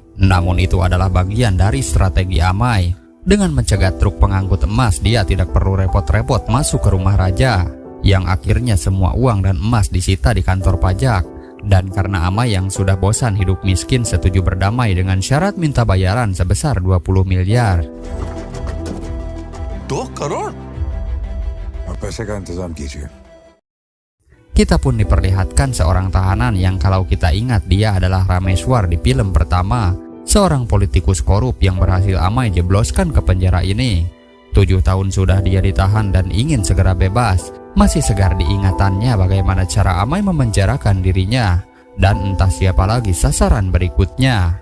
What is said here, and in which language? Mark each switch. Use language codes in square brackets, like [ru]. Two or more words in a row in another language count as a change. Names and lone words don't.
[id] Namun itu adalah bagian dari strategi Amay. Dengan mencegat truk pengangkut emas, dia tidak perlu repot-repot masuk ke rumah raja, yang akhirnya semua uang dan emas disita di kantor pajak. Dan karena Amay yang sudah bosan hidup miskin, setuju berdamai dengan syarat minta bayaran sebesar 20 miliar. [hi] 2 crore? और पैसे का इंतजाम कीजिए. [id] Kita pun diperlihatkan seorang tahanan yang kalau kita ingat dia adalah Rameswar di film pertama, seorang politikus korup yang berhasil Amay jebloskan ke penjara ini. 7 tahun sudah dia ditahan dan ingin segera bebas. Masih segar diingatannya bagaimana cara Amay memenjarakan dirinya, dan entah siapa lagi sasaran berikutnya.